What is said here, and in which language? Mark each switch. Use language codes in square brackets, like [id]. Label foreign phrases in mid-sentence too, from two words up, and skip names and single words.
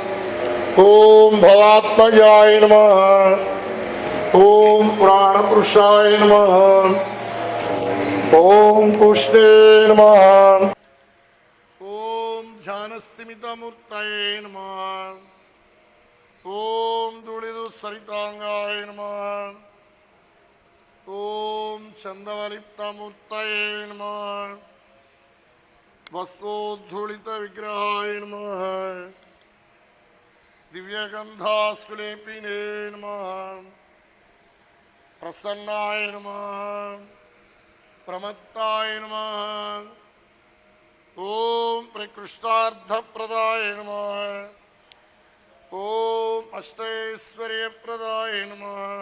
[sa] ఓం భవాత్మజాయ నమః, ఓం ప్రాణపురుషాయ నమః, ఓం పుష్ణే నమః, ఓం ధ్యానస్థిమితమూర్తయే నమః, ఓం ధూళిదు సరితాంగాయ నమః, ఓం చందవలిప్తమూర్తయే నమః, वस्तोद्धूलित विग्रहाय नमः दिव्यगंधास्कुलेपिने नमः प्रसन्नाय नमः प्रमत्ताय नमः ओम प्रकृष्टार्थप्रदाय नमः ओम अष्टैश्वर्यप्रदाय नमः